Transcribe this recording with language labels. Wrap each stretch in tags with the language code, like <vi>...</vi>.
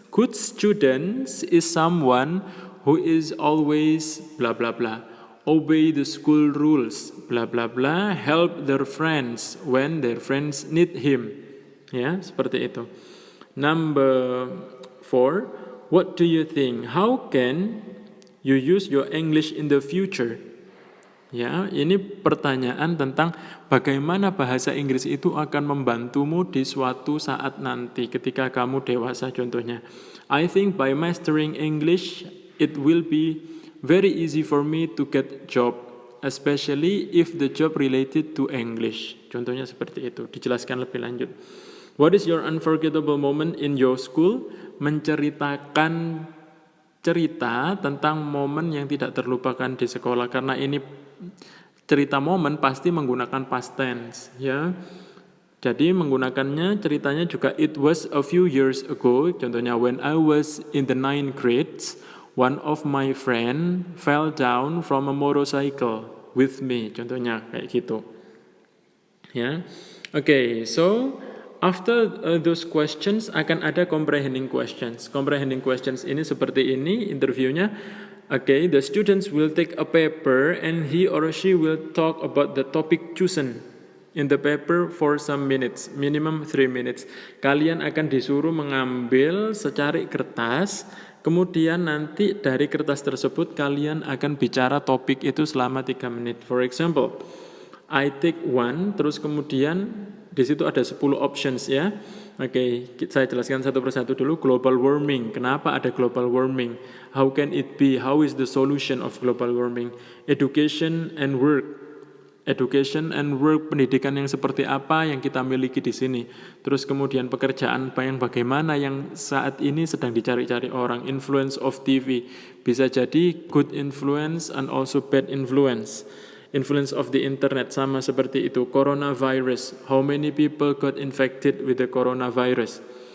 <en>Good students is someone who is always blah blah blah, obey the school rules, blah blah blah, help their friends when their friends need him.</en> <id>Ya, seperti itu.</id> <en>Number 4, what do you think? How can you use your English in the future?</en> <id>Ya, ini pertanyaan tentang bagaimana bahasa Inggris itu akan membantumu di suatu saat nanti ketika kamu dewasa, contohnya.</id> <en>I think by mastering English, it will be very easy for me to get job, especially if the job related to English.</en> <id>Contohnya seperti itu, dijelaskan lebih lanjut.</id> <en>What is your unforgettable moment in your school?</en> <id>Menceritakan cerita tentang momen yang tidak terlupakan di sekolah, karena ini cerita momen pasti menggunakan past tense, ya. Jadi menggunakannya ceritanya juga</id> <en>it was a few years ago.</en> <id>Contohnya</id> <en>when I was in the 9th grade, one of my friend fell down from a motorcycle with me.</en> <id>Contohnya kayak gitu. Ya.</id> <en>Okay, so After those questions</en> <id>akan ada</id> <en>comprehending questions. Comprehending questions</en> <id>ini seperti ini interviewnya.</id> <en>Okay, the students will take a paper and he or she will talk about the topic chosen in the paper for some minutes, minimum 3 minutes.</en> <id>Kalian akan disuruh mengambil secari kertas, kemudian nanti dari kertas tersebut kalian akan bicara topik itu selama 3 menit.</id> <en>For example, I take one,</en> <id>terus kemudian di situ ada 10 options ya. Oke, saya jelaskan satu persatu dulu. Global warming, kenapa ada global warming?</id> <en>How can it be? How is the solution of global warming? Education and work. Education and work,</en> <id>pendidikan yang seperti apa yang kita miliki di sini. Terus kemudian pekerjaan yang bagaimana yang saat ini sedang dicari-cari orang.</id> <en>Influence of TV,</en> <id>bisa jadi</id> <en>good influence and also bad influence. Influence of the internet</en> <id>sama seperti itu.</id> <en>Coronavirus, how many people got infected with the coronavirus?</en>